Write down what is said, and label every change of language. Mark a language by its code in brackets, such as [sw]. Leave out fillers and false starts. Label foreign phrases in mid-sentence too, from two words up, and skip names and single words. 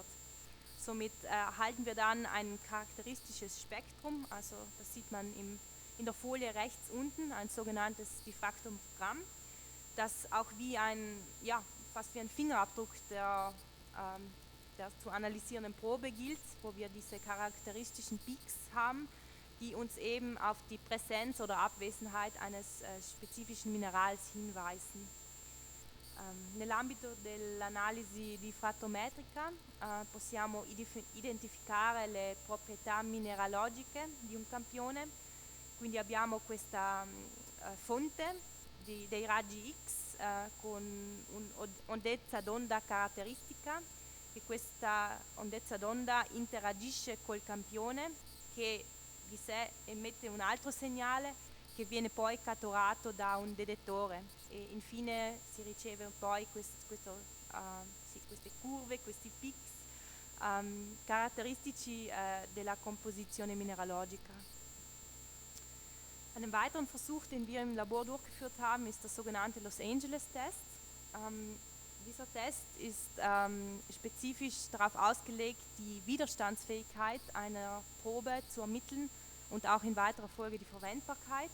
[de] Somit erhalten wir dann ein charakteristisches Spektrum, also das sieht man in der Folie rechts unten, ein sogenanntes Diffraktogramm, das auch fast wie ein Fingerabdruck der zu analysierenden Probe gilt, wo wir diese charakteristischen Peaks haben, die uns eben auf die Präsenz oder Abwesenheit eines spezifischen Minerals hinweisen. [it] Nell'ambito dell'analisi diffrattometrica possiamo identificare le proprietà mineralogiche di un campione, quindi abbiamo questa fonte dei raggi X con un'ondezza d'onda caratteristica, che questa ondezza d'onda interagisce col campione che di sé emette un altro segnale che viene poi catturato da un detettore e infine si riceve poi queste curve, questi pics charakteristici della composizione mineralogica. [de] Einen weiteren Versuch, den wir im Labor durchgeführt haben, ist der sogenannte Los Angeles Test. Dieser Test ist spezifisch darauf ausgelegt, die Widerstandsfähigkeit einer Probe zu ermitteln und auch in weiterer Folge die Verwendbarkeit.